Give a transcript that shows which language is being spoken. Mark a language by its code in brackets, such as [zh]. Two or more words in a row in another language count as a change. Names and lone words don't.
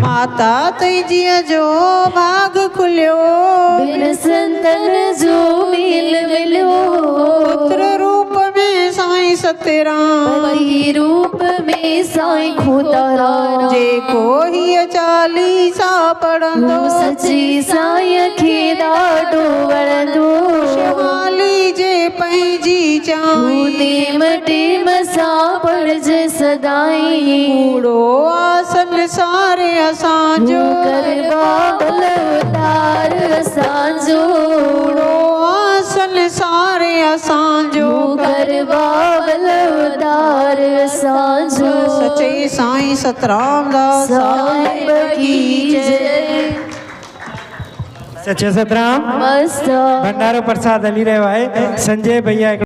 [sd] माता तुझिया जो भाग खुलियो बिन संतन जो मिल मिलो पुत्र रूप में साईं सतराम पति रूप में साईं खुदाराम जे को ही चालीसा पढ़ंदो सची साईं खे ॾाढो वणंदो शिवाली जे पंहिंजी चाहीं टेम टेम सां पढ़जे सदाई कूड़ो आसन सारे असांजो करवा भल उतार असांजो कूड़ो आसन सारे असांजो करवा भल उतार असांजो सचे साईं सतराम दास [hi] साहिब की जय [sd] सच्चे सतराम मस्त भंडारो प्रसाद हली रहियो आहे संजय भैया